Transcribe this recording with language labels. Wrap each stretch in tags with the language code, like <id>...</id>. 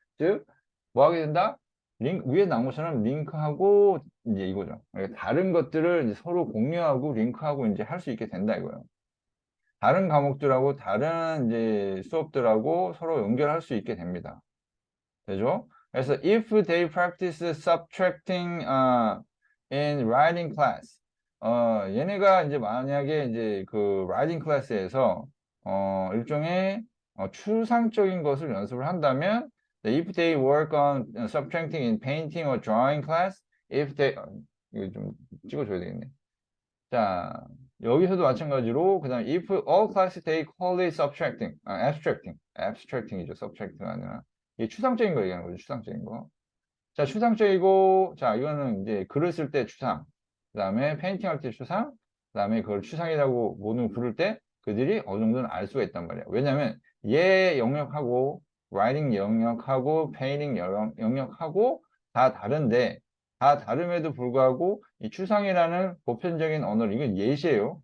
<ko>즉, 뭐 하게 된다? 위에 나온 것처럼 링크하고 이제 이거죠. 그러니까 다른 것들을 이제 서로 공유하고 링크하고 이제 할 수 있게 된다 이거예요. 다른 과목들하고 다른 이제 수업들하고 서로 연결할 수 있게 됩니다. 되죠?</ko> <en>그래서 if they practice subtracting in writing class,</en> <ko>얘네가 이제 만약에 이제 그 writing class에서 일종의 추상적인 것을 연습을 한다면,</ko> <en>if they work on subtracting in painting or drawing class, if they</en> <ko>이거 좀 찍어줘야 되겠네. 자, 여기서도 마찬가지로 그다음</ko> <en>if all classes take wholly subtracting, abstracting이죠.</en> <ko>subtracting 아니라 이게 추상적인 거 얘기하는 거죠. 추상적인 거. 자, 추상적이고 자, 이거는 이제 글을 쓸 때 추상. 그다음에 페인팅 할 때 추상. 그다음에 그걸 추상이라고 모든 부를 때 그들이 어느 정도는 알 수가 있단 말이야. 왜냐면 얘 영역하고 writing 영역하고 painting 영역하고 다 다른데 다 다름에도 불구하고 이 추상이라는 보편적인 언어를 이건 예시예요.</ko>